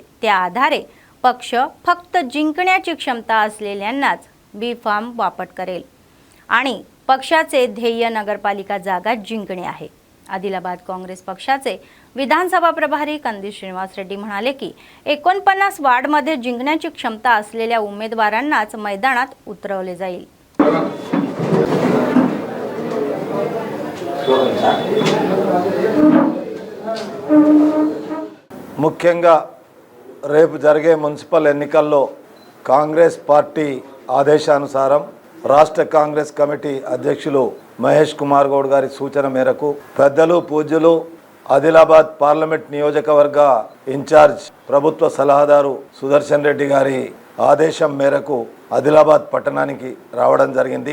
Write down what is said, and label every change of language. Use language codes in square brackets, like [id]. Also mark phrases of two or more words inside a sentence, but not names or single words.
[mr] त्या आधारे पक्ष फक्त जिंकण्याची क्षमता असलेल्यांनाच बी फॉर्म वाटप करेल आणि पक्षाचे ध्येय नगरपालिका जागा जिंकणे आहे। आदिलाबाद काँग्रेस पक्षाचे विधानसभा प्रभारी कंदी श्रीनिवास रेड्डी म्हणाले की 49 वार्डमध्ये जिंकण्याची क्षमता असलेल्या उमेदवारांनाच मैदानात उतरवले जाईल। [te] ముఖ్యంగా రేపు జరిగే మున్సిపల్ ఎన్నికల్లో కాంగ్రెస్ పార్టీ ఆదేశానుసారం రాష్ట్ర కాంగ్రెస్ కమిటీ అధ్యక్షులు మహేష్ కుమార్ గౌడ్ గారి సూచన మేరకు పెద్దలు పూజ్యులు ఆదిలాబాద్ పార్లమెంట్ నియోజకవర్గ ఇన్ఛార్జ్ ప్రభుత్వ సలహాదారు సుదర్శన్ రెడ్డి గారి ఆదేశం మేరకు ఆదిలాబాద్ పట్టణానికి రావడం జరిగింది।